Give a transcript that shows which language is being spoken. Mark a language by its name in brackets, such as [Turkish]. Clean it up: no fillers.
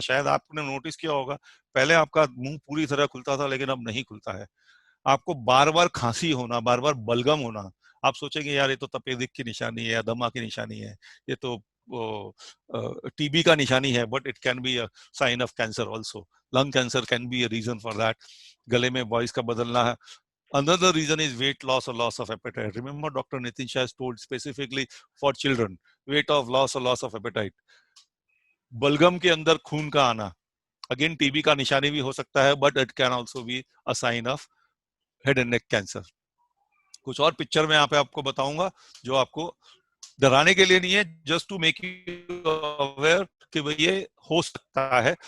[Hindi] शायद आपने नोटिस किया होगा, पहले आपका मुंह पूरी तरह खुलता था लेकिन अब नहीं खुलता है। आपको बार बार खांसी होना, बार बार बलगम होना। आप सोचेंगे यार ये तो तपेदिक की निशानी है या दमा की निशानी है, ये तो टीबी का निशानी है, [English] But it can be a sign of cancer also. Lung cancer can be a reason for that. [Hindi] गले में वॉइस का बदलना है। [English] Another reason is weight loss or loss of appetite. Remember, Dr. Nitin Shah has told specifically for children, weight of loss or loss of appetite. [Hindi] बलगम के अंदर खून का आना, अगेन टीबी का निशानी भी हो सकता है, [English] But it can also be a sign of head and neck cancer. [Hindi] कुछ और पिक्चर में यहाँ पे आपको बताऊंगा जो आपको डराने के लिए नहीं है, [English] just to make you aware [Hindi] कि भाई ये हो सकता है।